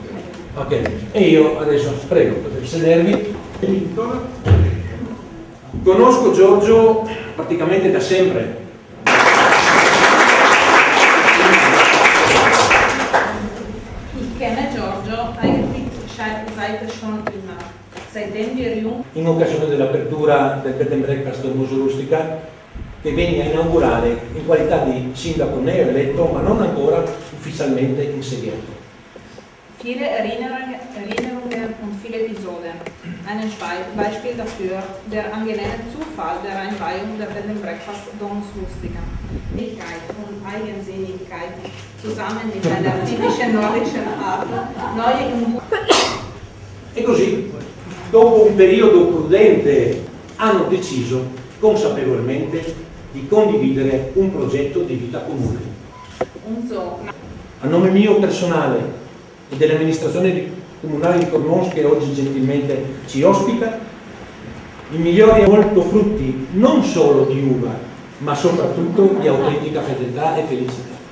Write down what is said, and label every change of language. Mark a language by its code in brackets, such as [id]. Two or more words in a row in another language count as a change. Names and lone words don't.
[it] Ok, e io adesso prego, potete sedervi. Conosco Giorgio praticamente da sempre. [de] Ich kenne Giorgio eigentlich seit schon immer. Seitdem wir jung [it] In occasione dell'apertura del Bed and Breakfast del Muso Rustica, che venne a inaugurare in qualità di sindaco neoeletto, ma non ancora ufficialmente insediato. [de] viele Erinnerungen und viele Episoden. Ein Beispiel dafür, der angenehme Zufall der Einweihung der Bed and Breakfast Domus Rustica. Fähigkeit und Eigensinnigkeit zusammen mit einer typischen nordischen Art, neue Impulse. [it] E così, dopo un periodo prudente, hanno deciso consapevolmente di condividere un progetto di vita comune. A nome mio personale e dell'amministrazione comunale di Cormons che oggi gentilmente ci ospita, i migliori e molto frutti non solo di uva, ma soprattutto di autentica fedeltà e felicità.